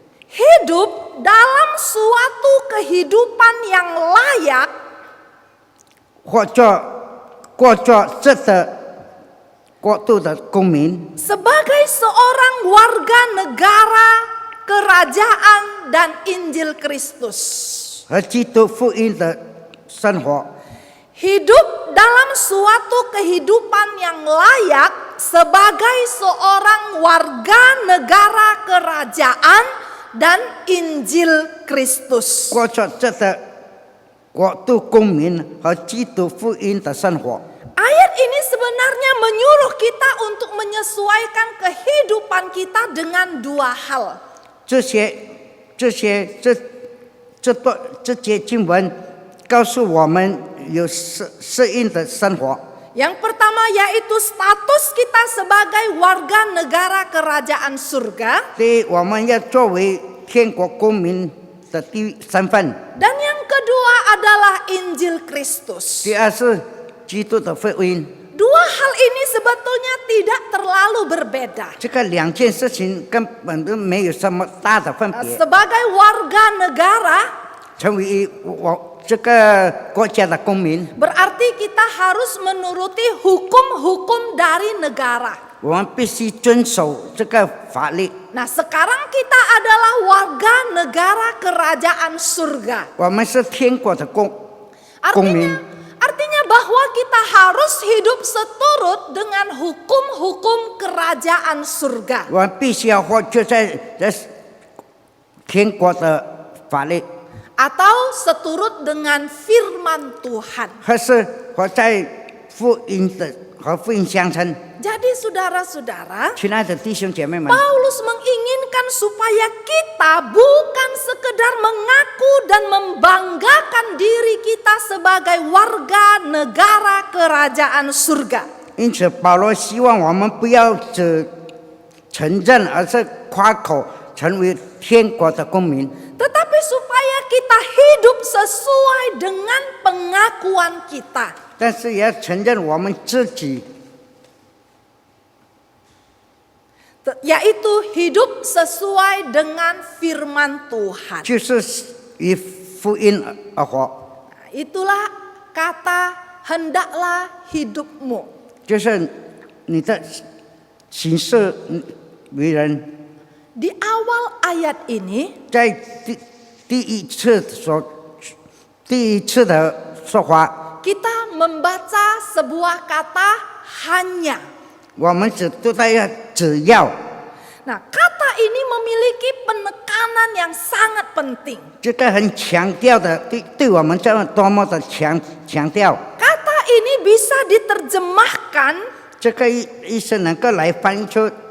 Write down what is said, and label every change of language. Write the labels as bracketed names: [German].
[Indonesian] Hidup dalam suatu kehidupan yang layak [Chinese] 或者过着这的国度的公民， [Indonesian] sebagai seorang warga negara kerajaan dan Injil Kristus. [Chinese] 和基督福音的生活， [Indonesian] Hidup dalam suatu kehidupan yang layak sebagai seorang warga negara kerajaan dan Injil Kristus. [Chinese] 过着这的国度公民和基督福音的生活。 [Indonesian] Ayat ini sebenarnya menyuruh kita untuk menyesuaikan kehidupan kita dengan dua hal. [Chinese] 这节经文告诉我们有适应的生活。 [Indonesian] Yang pertama yaitu status kita sebagai warga negara kerajaan surga. [Chinese] 第一，我们要作为天国公民的身份； [Indonesian] Dan yang kedua adalah Injil Kristus. [Chinese] 第二是基督的福音。 [Indonesian] Dua hal ini sebetulnya tidak terlalu berbeda. [Chinese] 这个两件事情根本都没有什么大的分别。 [Indonesian] Sebagai warga negara, [Chinese] 成为这个国家的公民， [Indonesian] berarti kita harus menuruti hukum-hukum dari negara. [Chinese] 我们必须遵守这个法律。 [Indonesian] Nah, sekarang kita adalah warga negara kerajaan surga. [Chinese] 我们是天国的公民。 [Indonesian] Artinya bahwa kita harus hidup seturut dengan hukum-hukum kerajaan surga. [Chinese] 我们必须要活就在天国的法律， [Indonesian] Atau seturut dengan firman Tuhan. [Chinese] 还是活在福音的和福音相称。 [Indonesian] Jadi saudara-saudara, [Chinese] 亲爱的弟兄姐妹们， [Indonesian] Paulus menginginkan supaya kita bukan sekedar mengaku dan membanggakan diri kita sebagai warga negara kerajaan surga. [Chinese] 因此保罗希望我们不要只承认，而是夸口成为天国的公民。 [Indonesian] Tetapi supaya kita hidup sesuai dengan pengakuan kita. [Chinese] 但是也要承认我们自己 [Indonesian] yaitu hidup sesuai dengan firman Tuhan. [Chinese] 就是以福音而活， [Indonesian] Itulah kata hendaklah hidupmu. [Chinese] 就是你的行事为人。 [Indonesian] Di awal ayat ini [Chinese] 在第一次的说话， [Indonesian] kita membaca sebuah kata hanya. [Chinese] 我们只要， [Indonesian] Nah, kata ini memiliki penekanan yang sangat penting. [Chinese] 这个很强调的，对我们这样多么的强调， [Indonesian] Kata ini bisa diterjemahkan [Chinese] 这个意思能够来翻译出